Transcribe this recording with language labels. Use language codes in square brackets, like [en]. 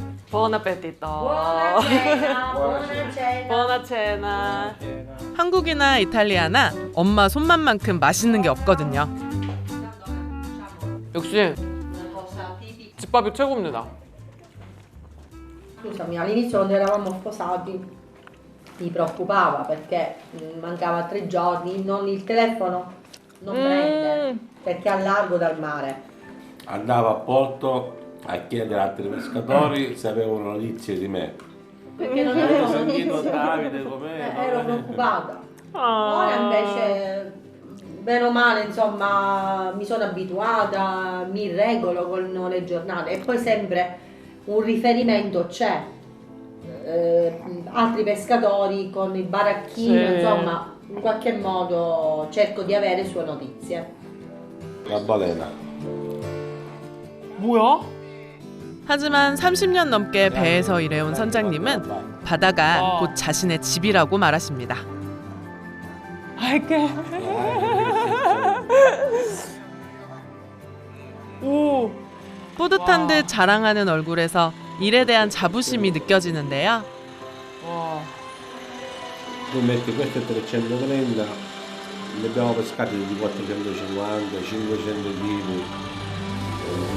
[it] Buon appetito. Buona cena, buona cena. Buona cena. [ko] 한국이나 이탈리아나 엄마 손맛만큼 맛있는 게 없거든요. 역시 집밥이 최고입니다. [it] Scusami, all'inizio quando eravamo sposati mi preoccupava perché mancava 3 giorni, il telefono non prende perché è a largo dal mare. Andavo a Porto a chiedere a altri pescatori se avevano notizie di me. Perché non avevo sentito notizie. Davide com'è? Ero preoccupata. Ora invece, bene o male, insomma, mi sono abituata, mi regolo con le giornate e poi sempre un riferimento c'è. Altri pescatori con il baracchino, Sì. insomma, in qualche modo cerco di avere sue notizie. La balena. [ko] 뭐야? 하지만 30년 넘게 배에서 일해온 선장님은 바다가 곧 자신의 집이라고 말하십니다. 할게. 오. 뿌듯한 와. 듯 자랑하는 얼굴에서 일에 대한 자부심이 느껴지는데요. 와. [it] Tu metti questo è 330, ne abbiamo pescati di 450, 500 kg.